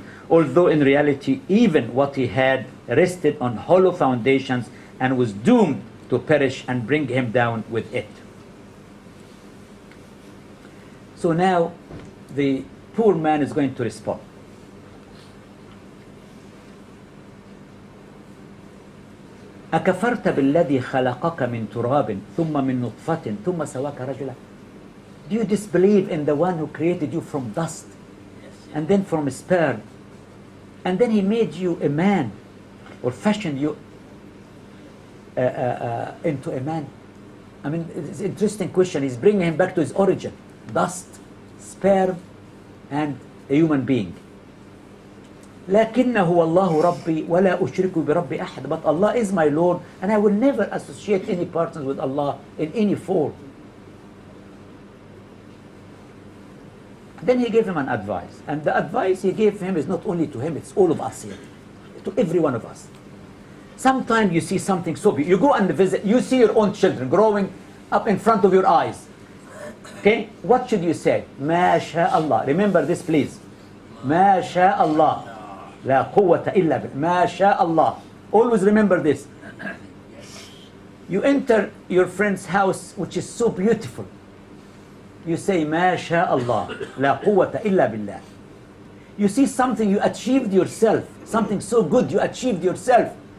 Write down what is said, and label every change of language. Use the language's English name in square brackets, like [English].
[English] Although in reality, even what he had rested on hollow foundations and was doomed to perish and bring him down with it. So now the poor man is going to respond. [Arabic] أكفرت بالذي خلقك من تراب ثم من نطفة ثم سواك رجلا. [English] Do you disbelieve in the one who created you from dust and then from sperm and then he made you a man or fashioned you into a man? I mean, it's an interesting question. He's bringing him back to his origin. Dust, sperm, and a human being. [Arabic] لكنه والله ربي ولا أشرك بربي أحد. [English] But Allah is my Lord and I will never associate any partners with Allah in any form. Then he gave him an advice. And the advice he gave him is not only to him, it's all of us here. To every one of us. Sometimes you see something so beautiful. You go and visit, you see your own children growing up in front of your eyes. Okay? What should you say? [Arabic] ما شاء الله. [English] Remember this, please. [Arabic] ما شاء الله. لا قوة إلا بالله. ما شاء الله. [English] Always remember this. You enter your friend's house, which is so beautiful. You say, [Arabic] ما شاء الله. لا قوة إلا بالله. [English] You see something you achieved yourself. Something so good you achieved yourself.